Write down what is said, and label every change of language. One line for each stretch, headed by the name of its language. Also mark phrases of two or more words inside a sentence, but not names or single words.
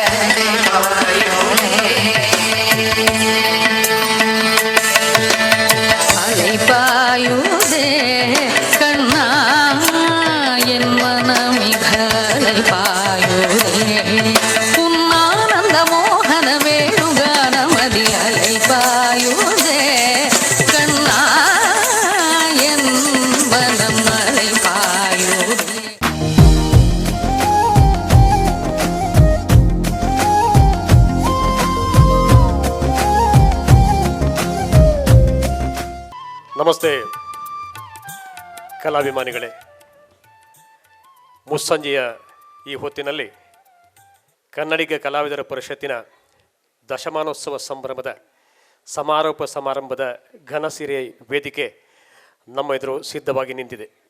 Tamil: அலைபாயுதே கண்ணா என் மனமிக அலைபாயுதே உன்னானந்த மோகன வேணுகானமதி அலைபாயுதே கண்ணா என் மனம் அலைபாயுதே.
Kannada: ನಮಸ್ತೆ ಕಲಾಭಿಮಾನಿಗಳೇ, ಮುಸ್ಸಂಜೆಯ ಈ ಹೊತ್ತಿನಲ್ಲಿ ಕನ್ನಡಿಗ ಕಲಾವಿದರ ಪರಿಷತ್ತಿನ ದಶಮಾನೋತ್ಸವ ಸಂಭ್ರಮದ ಸಮಾರೋಪ ಸಮಾರಂಭದ ಘನಸಿರಿಯ ವೇದಿಕೆ ನಮ್ಮ ಎದುರು ಸಿದ್ಧವಾಗಿ ನಿಂತಿದೆ.